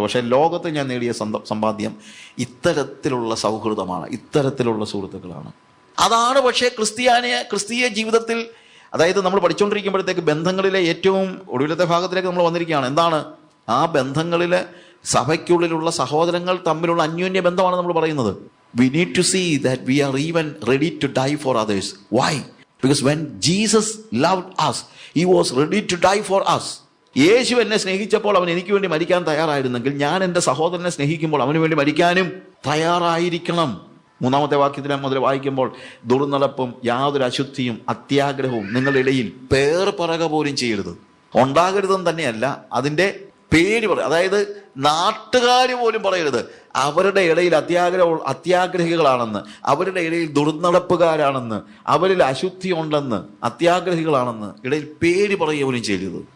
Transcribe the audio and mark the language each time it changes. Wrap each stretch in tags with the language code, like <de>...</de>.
<ml>പക്ഷേ ലോകത്തിൽ ഞാൻ നേടിയ സമ്പാദ്യം ഇത്തരത്തിലുള്ള സൗഹൃദമാണ്, ഇത്തരത്തിലുള്ള സുഹൃത്തുക്കളാണ്. അതാണ് പക്ഷേ ക്രിസ്തീയ ജീവിതത്തിൽ, അതായത് നമ്മൾ പഠിച്ചുകൊണ്ടിരിക്കുമ്പോഴത്തേക്ക് ബന്ധങ്ങളിലെ ഏറ്റവും ഒടുവിലത്തെ ഭാഗത്തിലേക്ക് നമ്മൾ വന്നിരിക്കുകയാണ്. എന്താണ് ആ ബന്ധങ്ങളിലെ സഭയ്ക്കുള്ളിലുള്ള സഹോദരങ്ങൾ തമ്മിലുള്ള അന്യോന്യ ബന്ധമാണ് നമ്മൾ പറയുന്നത്.</ml> <en>We need to see that we are even ready to die for others. Why? Because when Jesus loved us, he was ready to die for us.</en> <ml>യേശു എന്നെ സ്നേഹിച്ചപ്പോൾ അവൻ എനിക്ക് വേണ്ടി മരിക്കാൻ തയ്യാറായിരുന്നെങ്കിൽ ഞാൻ എൻ്റെ സഹോദരനെ സ്നേഹിക്കുമ്പോൾ അവന് വേണ്ടി മരിക്കാനും തയ്യാറായിരിക്കണം. 3-ാമത്തെ വാക്യത്തിൽ മുതൽ വായിക്കുമ്പോൾ, ദുർനടപ്പും യാതൊരു അശുദ്ധിയും അത്യാഗ്രഹവും നിങ്ങളുടെ ഇടയിൽ പേർ പറക പോലും ചെയ്യരുത്. ഉണ്ടാകരുതെന്ന് തന്നെയല്ല, അതിൻ്റെ പേര് പറയും. അതായത് നാട്ടുകാർ പോലും പറയരുത് അവരുടെ ഇടയിൽ അത്യാഗ്രഹികളാണെന്ന്, അവരുടെ ഇടയിൽ ദുർനടപ്പുകാരാണെന്ന്, അവരിൽ അശുദ്ധി ഉണ്ടെന്ന്, അത്യാഗ്രഹികളാണെന്ന് ഇടയിൽ പേര് പറയുക പോലും ചെയ്യരുത്.</ml>